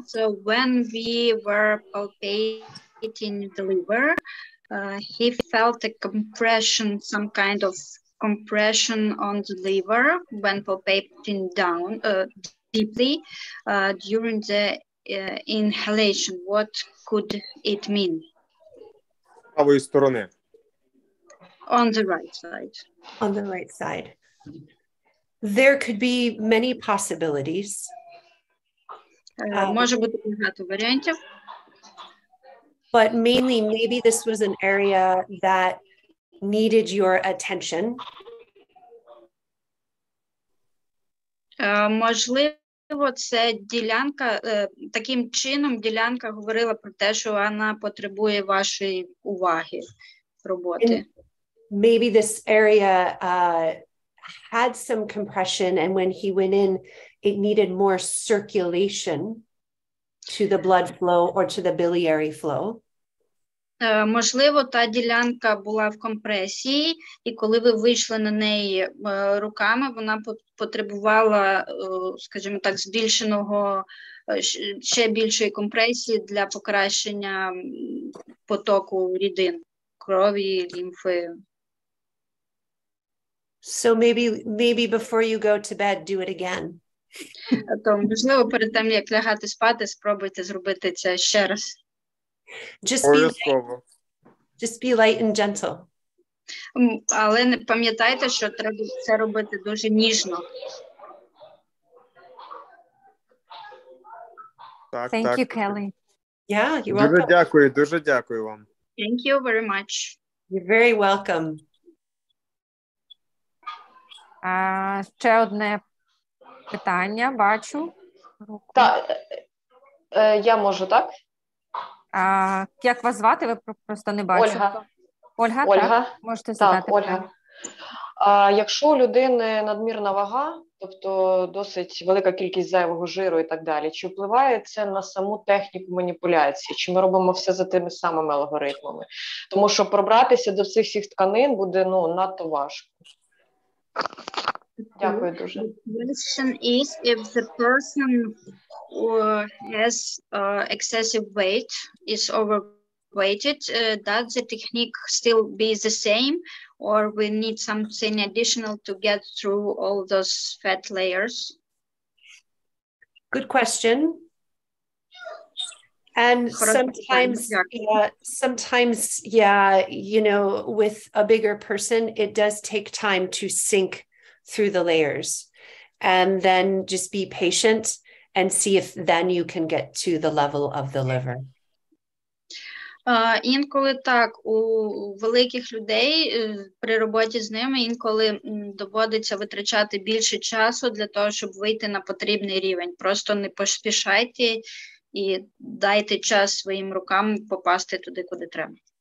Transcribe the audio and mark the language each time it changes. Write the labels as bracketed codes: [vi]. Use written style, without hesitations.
[en] So when we were palpating the liver, he felt a compression, some kind of compression on the liver when palpating down deeply during the inhalation. What could it mean? [uk] Правої сторони. [en] On the right side. On the right side. There could be many possibilities. [uk] Може бути багато варіантів. [en] But mainly, maybe this was an area that needed your attention. [uk] Можливо, це ділянка, таким чином ділянка говорила про те, що вона потребує вашої уваги, роботи. [en] Maybe this area had some compression, and when he went in, it needed more circulation to the blood flow or to the biliary flow. [uk] Можливо, та ділянка була в компресії, і коли ви вийшли на неї руками, вона потребувала, скажімо так, збільшеного, ще більшої компресії для покращення потоку рідин, крові, лімфи. [en] So maybe before you go to bed, do it again. [uk] То, можливо, перед тим, як лягати спати, спробуйте зробити це ще раз. [en] Just be light and gentle. [uk] Але не пам'ятайте, що треба це робити дуже ніжно. [en] Thank you, Kelly. Yeah, you're welcome. [uk] Дуже дякую вам. [en] Thank you very much. You're very welcome. [uk] Ще одне питання, бачу. Так, я можу, так? Як вас звати? Ви просто не бачите. Ольга. Так? Можете задати так, Ольга. Якщо у людини надмірна вага, тобто досить велика кількість зайвого жиру і так далі, чи впливає це на саму техніку маніпуляції? Чи ми робимо все за тими самими алгоритмами? Тому що пробратися до цих всіх тканин буде надто важко. Дякую дуже. [en] The question is, if the person who has excessive weight, is overweighted, does the technique still be the same, or we need something additional to get through all those fat layers? Good question. And sometimes, you know, with a bigger person, it does take time to sink through the layers, and then just be patient and see if then you can get to the level of the liver. [uk] Інколи так, у великих людей при роботі з ними інколи доводиться витрачати більше часу для того, щоб вийти на потрібний рівень. Просто не поспішайте і дайте час своїм рукам попасти туди, куди треба.